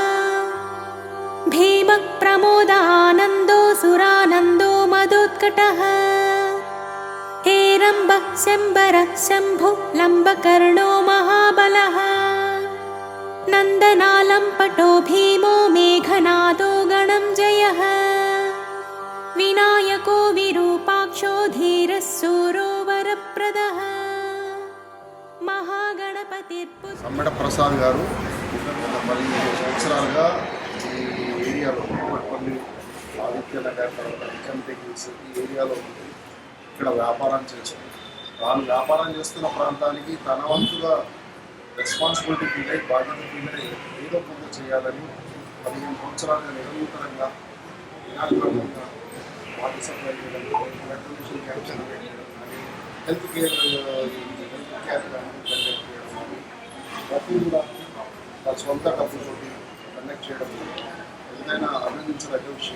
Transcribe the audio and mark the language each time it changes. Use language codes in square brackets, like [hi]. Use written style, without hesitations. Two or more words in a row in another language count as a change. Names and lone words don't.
[sa] भीमः प्रमोदानन्दो सुरानन्दो मदोत्कटः हेरम्बः शम्बरः शम्भुः लम्बकर्णो महाबलः नन्दनालम्पटो भीमो मेघनादो गणञ्जयः विनायको विरूपाक्षो धीरः शूरो वरप्रदः [te] సమ్మెడ ప్రసాద్ గారు 15 సంవత్సరాలుగా ఈ ఏరియాలో కూకట్పల్లి ఆదిత్యనగర్ తర్వాత నిజాంపేట ఈ ఏరియాలో ఉండి ఇక్కడ వ్యాపారం చేస్తుంది. తాను వ్యాపారం చేస్తున్న ప్రాంతానికి తన వంతుగా [en] responsibility feel [te] అయ్యి బాధ్యత ఫీల్ అయ్యి ఏదో కొంత చేయాలని 15 సంవత్సరాలుగా నిరంతరంగా నిరాక్రమంగా [en] water supply [te] చేయడం, [en] blood donation camp celebrate [te] చేయడం కానీ [en] health care [te] ప్రతి కూడా తన సొంత డబ్బులతోటి కనెక్ట్ చేయడం ఏదైనా అభినందించదగ్గ విషయం.